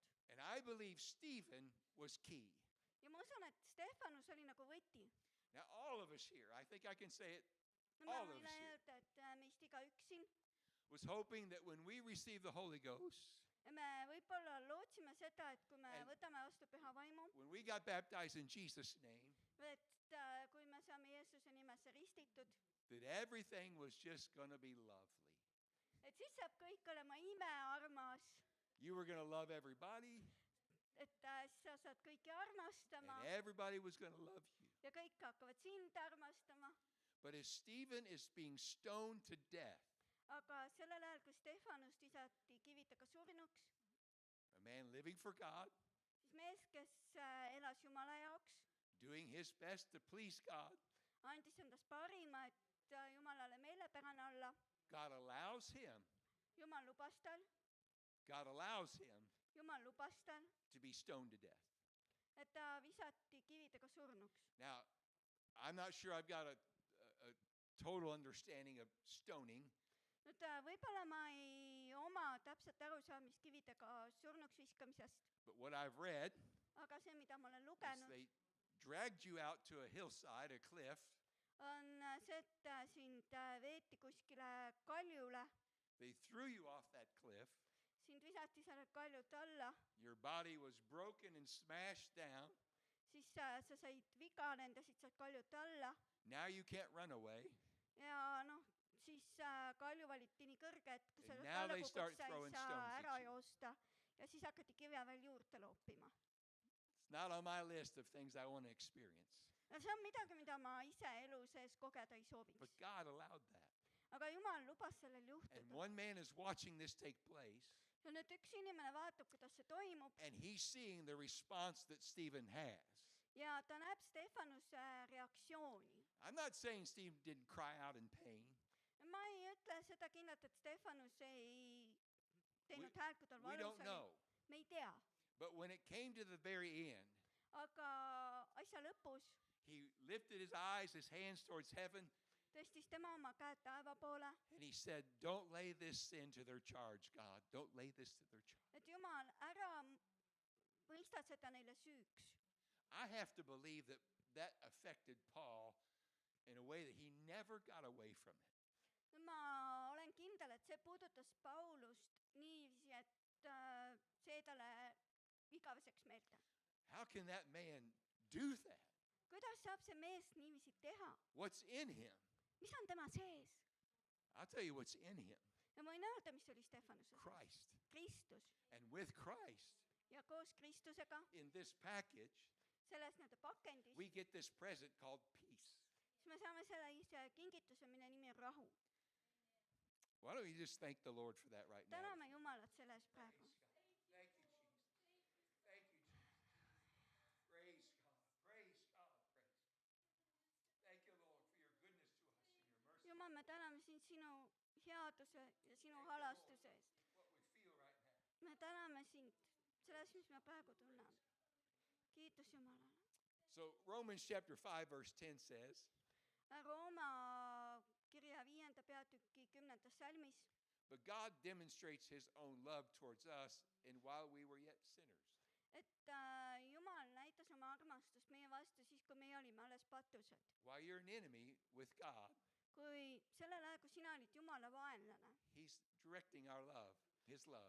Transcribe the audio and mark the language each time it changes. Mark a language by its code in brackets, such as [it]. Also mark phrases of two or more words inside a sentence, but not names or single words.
[en] And I believe Stephen was key. [et] ja ma usun, et Stefanus oli nagu võti. [en] Now, all of us here, I think I can say it, [et] no ma [en] all of [et] võin [en] us here, [et] öelda, et meist igaüks siin, [en] was hoping that when we receive the Holy Ghost, [et] me võib-olla lootsime seda, et kui me [en] And- [et] võtame vastu püha vaimu, [en] when we got baptized in Jesus' name, [et] et kui me saame Jeesuse nimesse ristitud, [en] that everything was just going to be lovely. [et] et siis saab kõik olema imearmas, [en] You were going to love everybody, [et] et sa saad kõiki armastama [en] and everybody was going to love you. [et] ja kõik hakkavad sind armastama. [en] But as Stephen is being stoned to death, [et] aga sellel ajal, kui Stefanust visati kivitega surnuks, [en] a man living for God, [et] siis mees, kes elas Jumala jaoks, [en] doing his best to please God, [et] andis endast parima, et Jumalale meelepärane olla. [en] God allows him, [et] Jumal lubas tal, Jumal lubas tal, [en] to be stoned to death. [et] et ta visati kividega surnuks. [en] Now, I'm not sure I've got a total understanding of stoning, [et] nüüd võib-olla ma ei oma täpset arusaamist kividega surnuks viskamisest, [en] but what I've read [et] aga see, mida ma olen [en] is [et] lugenud, [en] they dragged you out to a hillside, a cliff. [et] on see, et sind veeti kuskile kaljule, [en] They threw you off that cliff. [et] sind visati sellelt kaljult alla, [en] Your body was broken and smashed down. [et] siis sa said viga, lendasid sealt kaljult alla [en] Now you can't run away. [et] ja noh, siis kalju valiti nii kõrge, et kui sa [en] And [et] sealt [en] now [et] alla [en] they [et] kukud, [en] start [et] sa ei [en] throwing [et] saa [en] stones at [et] ära [en] you. [et] joosta ja siis hakati kive veel juurde loopima. [en] It's not on my list of things I want to experience. [et] no see on midagi, mida ma ise elu sees kogeda ei [en] But [et] sooviks. [en] God allowed that. [et] aga Jumal lubas sellel [en] And [et] juhtuda. [en] one man is watching this take place, [et] ja nüüd üks inimene vaatab, kuidas see toimub [en] and he's seeing the response that Stephen has. [et] ja ta näeb Stefanuse reaktsiooni. [en] I'm not saying Stephen didn't cry out in pain. [et] ma ei ütle seda kindlalt, et Stefanus ei teinud [en] We- [et] häält, kui tal [en] We [et] valus [en] don't [et] oli. [en] know. [et] me ei tea, [en] But when it came to the very end, [et] aga asja lõpus [en] he lifted his eyes, his hands towards heaven, [et] tõstis tema oma käed taeva poole, [en] and he said, "Don't lay this sin to their charge, God. Don't lay this to their charge." [et] et Jumal, ära mõista seda neile süüks. [en] I have to believe that that affected Paul in a way that he never got away from it. [et] ma olen kindel, et see puudutas Paulust niiviisi, et see talle igaveseks meelde. [en] How can that man do that? [et] kuidas saab see mees niiviisi teha? [en] What's in him? [et] mis on tema sees? [en] I'll tell you what's in him. [et] ja ma võin öelda, mis oli Stefanuse sees. [en] Christ. [et] Kristus. [en] And with Christ [et] ja koos Kristusega [en] in this package, [et] selles nii-öelda pakendis, [en] we get this present called peace. [et] siis me saame sellise kingituse, mille nimi on rahu. [en] Why don't you just thank the Lord for that right now? [et] täname Jumalat selle eest praegu. [en] Thank you, Jesus. Thank you, Jesus. Praise God. Praise God. Praise God. Thank you, Lord, for your goodness to us and your mercy. [et] Jumal, me täname sind sinu headuse ja sinu halastuse eest. [en] What we feel right now. [et] me täname sind selles, mis me praegu tunneme. kiitus Jumalale. [en] So Romans chapter 5 verse 10 says, [et] Rooma kirja 5. peatüki 10. salmis. [en] "But God demonstrates his own love towards us in while we were yet sinners." [et] et Jumal näitas oma armastust meie vastu siis, kui meie olime alles patused. [en] While you're an enemy with God, [et] kui sellel ajal, kui sina olid Jumala vaenlane, [en] he's directing our love, his love.